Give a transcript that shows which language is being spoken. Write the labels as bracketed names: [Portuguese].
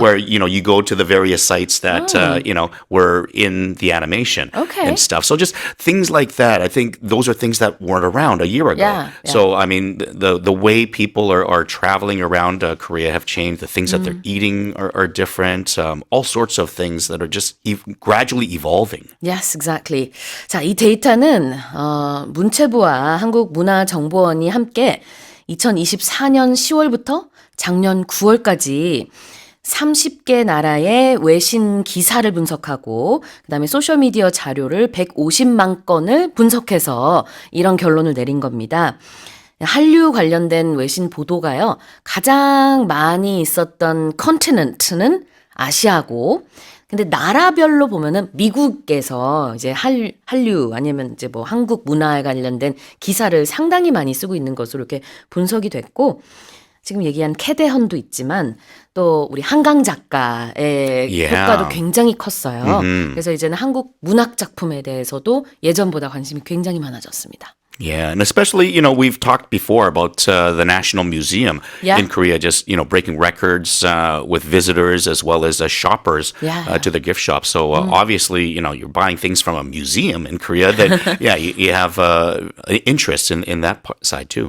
[English] Where, you go to the various sites that, were in the animation and stuff. So just things like that. I think those are things that weren't around a year ago. Yeah. So, the way people are traveling around Korea have changed. The things that they're eating are different. All sorts of things that are just gradually evolving. Yes, exactly. [Korean] 자, 이 데이터는 문체부와 한국문화정보원이 함께 2024년 10월부터 작년 9월까지 30개 나라의 외신 기사를 분석하고 그다음에 소셜미디어 자료를 150만 건을 분석해서 이런 결론을 내린 겁니다. 한류 관련된 외신 보도가요. 가장 많이 있었던 컨티넨트는 아시아고 근데 나라별로 보면은 미국에서 이제 한류 아니면 이제 뭐 한국 문화에 관련된 기사를 상당히 많이 쓰고 있는 것으로 이렇게 분석이 됐고 지금 얘기한 캐대헌도 있지만 또 우리 한강 작가의 효과도 굉장히 컸어요. 그래서 이제는 한국 문학 작품에 대해서도 예전보다 관심이 굉장히 많아졌습니다. [English] Yeah, and especially, we've talked before about the National Museum in Korea, just, breaking records with visitors as well as shoppers to the gift shop. So obviously, you're buying things from a museum in Korea, then, you have an interest in that side too.